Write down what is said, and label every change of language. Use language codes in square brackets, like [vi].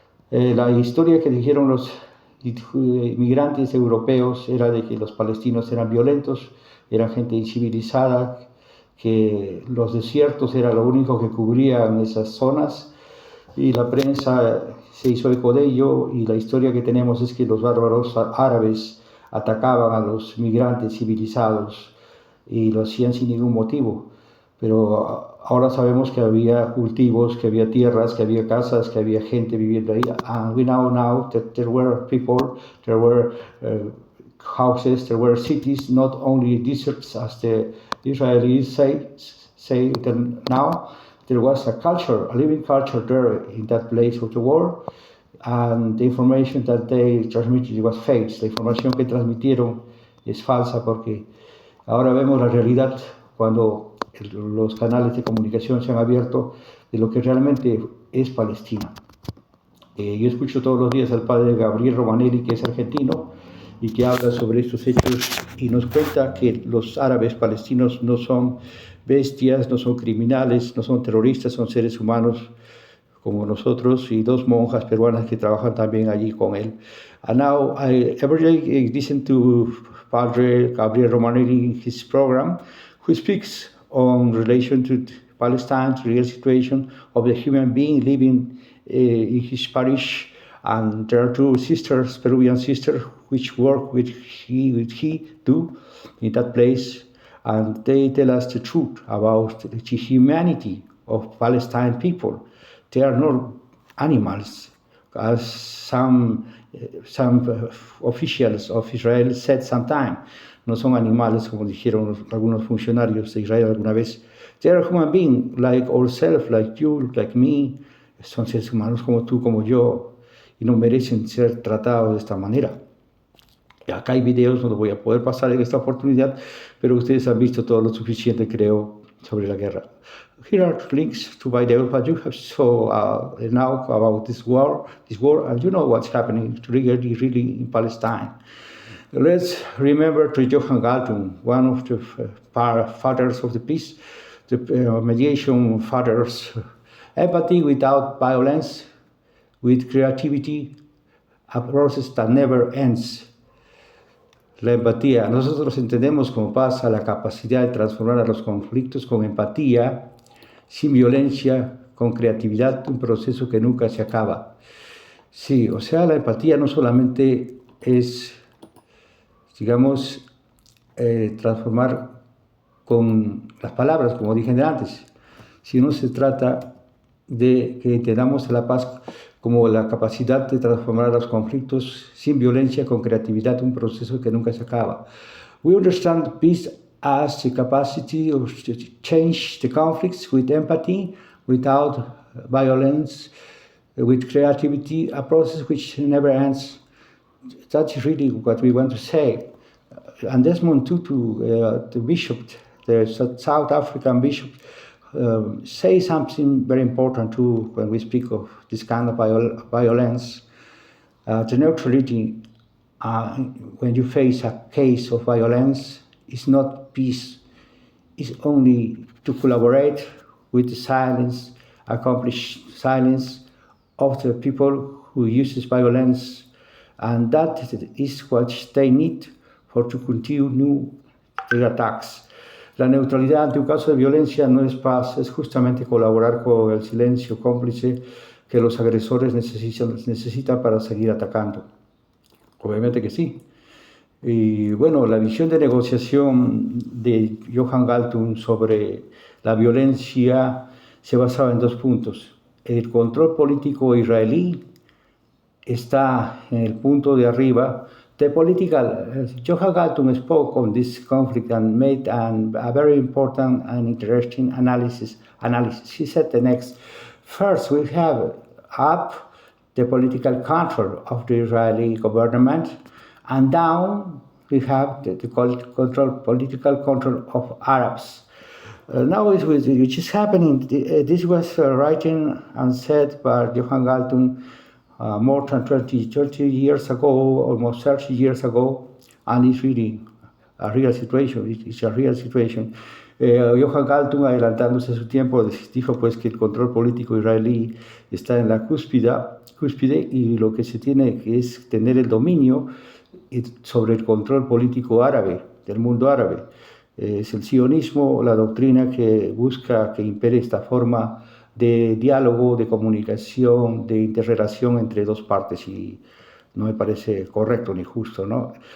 [es] La historia que dijeron los inmigrantes europeos era de que los palestinos eran violentos, eran gente incivilizada, que los desiertos era lo único que cubrían esas zonas y la prensa se hizo eco de ello, y la historia que tenemos es que los bárbaros árabes atacaban a los migrantes civilizados y lo hacían sin ningún motivo. Pero ahora sabemos que había cultivos, que había tierras, que había casas, que había gente viviendo ahí. [en] And we know that there were people, there were houses, there were cities, not only deserts as the Israelis say now. There was a culture, a living culture there in that place of the world, and the information that they transmitted was fake. [es] La información que transmitieron es falsa, porque ahora vemos la realidad cuando los canales de comunicación se han abierto de lo que realmente es Palestina. Yo escucho todos los días al padre Gabriel Romanelli, que es argentino, y que habla sobre estos hechos y nos cuenta que los árabes palestinos no son bestias, no son criminales, no son terroristas, son seres humanos como nosotros, y dos monjas peruanas que trabajan también allí con él. [en] And now every day I listen to Padre Gabriel Romanelli in his program, who speaks on relation to Palestine's real situation of the human being living in his parish. And there are two sisters, Peruvian sisters, which work with he do in that place, and they tell us the truth about the humanity of Palestine people. They are not animals, as some some officials of Israel said sometime. [es] No son animales, como dijeron algunos funcionarios de Israel alguna vez. [en] They are human beings, like ourselves, like you, like me. [es] Son seres humanos como tú, como yo, y no merecen ser tratados de esta manera. Acá hay videos, no los voy a poder pasar en esta oportunidad, pero ustedes han visto todo lo suficiente, creo, sobre la guerra. [en] Here are links to videos that you have saw now about this war, and you know what's happening really in Palestine. Let's remember to Johann Galtung, one of the fathers of the peace, the mediation fathers. Empathy without violence, with creativity, a process that never ends. [es] La empatía, nosotros entendemos como paz a la capacidad de transformar a los conflictos con empatía, sin violencia, con creatividad, un proceso que nunca se acaba. Sí, o sea, la empatía no solamente es, digamos, transformar con las palabras, como dije antes, sino se trata de que entendamos la paz como la capacidad de transformar los conflictos sin violencia, con creatividad, un proceso que nunca se acaba. [en] We understand peace as the capacity to change the conflicts with empathy, without violence, with creativity, a process which never ends. That's really what we want to say. And Desmond Tutu, the bishop, the South African bishop, say something very important too when we speak of this kind of violence. The neutrality, when you face a case of violence, is not peace. It's only to collaborate with the silence, accomplish silence of the people who uses violence, and that is what they need for to continue their attacks. [es] La neutralidad ante un caso de violencia no es paz, es justamente colaborar con el silencio cómplice que los agresores necesitan para seguir atacando. Obviamente que sí. Y bueno, la visión de negociación de Johann Galtung sobre la violencia se basaba en 2 puntos. El control político israelí está en el punto de arriba. [en] The political, Johann Galtung spoke on this conflict and made a very important and interesting analysis. He said the next, first we have up the political control of the Israeli government, and down we have the political control of Arabs. Now which is happening, this was written and said by Johann Galtung more than 30 years ago, almost 30 years ago, and it's really a real situation. It's a real situation. [es] Johann Galtung, adelantándose a su tiempo, dijo pues que el control político israelí está en la cúspide y lo que se tiene es tener el dominio sobre el control político árabe, del mundo árabe. Es el sionismo, la doctrina que busca que impere esta forma de diálogo, de comunicación, de interrelación entre 2 partes, y no me parece correcto ni justo, ¿no?